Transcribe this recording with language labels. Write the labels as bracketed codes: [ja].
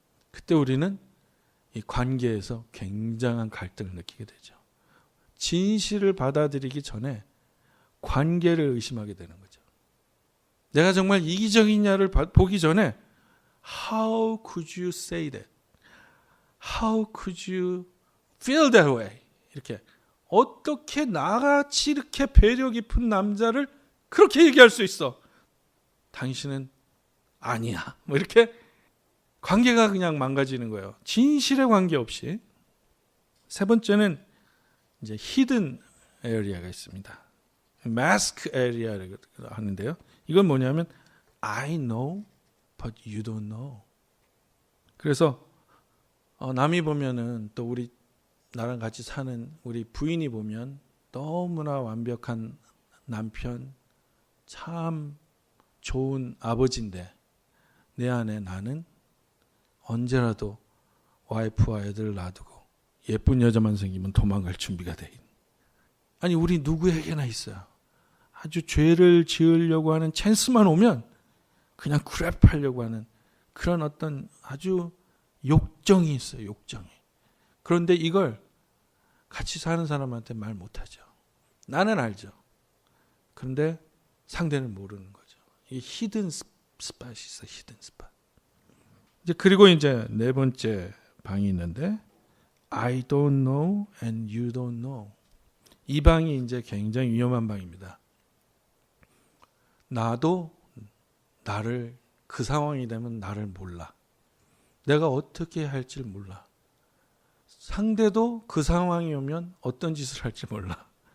[ko] 그때 우리는 이 관계에서 굉장한 갈등을 느끼게 되죠. 진실을 받아들이기 전에 관계를 의심하게 되는 거죠. 내가 정말 이기적이냐를 보기 전에 How could you say that? [en] How could you feel that way? [ko] 이렇게 어떻게 나같이 이렇게 배려 깊은 남자를 그렇게 얘기할 수 있어? 당신은 아니야. 뭐 이렇게 관계가 그냥 망가지는 거예요. 진실의 관계 없이. 세 번째는 이제 히든 에리아가 있습니다. 마스크 에리아라고 하는데요. [en] 이건 뭐냐면 I know but you don't know. [ko] 그래서 남이 보면은, 또 우리 나랑 같이 사는 우리 부인이 보면 너무나 완벽한 남편, 참 좋은 아버지인데 내 안에 나는 언제라도 와이프와 애들을 놔두고 예쁜 여자만 생기면 도망갈 준비가 돼 있는. 아니, 우리 누구에게나 있어요. 아주 죄를 지으려고 하는 찬스만 오면 그냥 그랩하려고 하는 그런 어떤 아주 욕정이 있어요. 욕정이. 그런데 이걸 같이 사는 사람한테 말 못하죠. 나는 알죠. 그런데 상대는 모르는 거죠. 이 히든 스팟이 있어요. 히든 스팟. [en] 그리고 이제 네 번째 방이 있는데 I don't know and you don't know. [ko] 이 방이 이제 굉장히 위험한 방입니다. 나도 나를, 그 상황이 되면 나를 몰라. 내가 어떻게 할지 몰라. 상대도 그 상황이 오면 어떤 짓을 할지 몰라.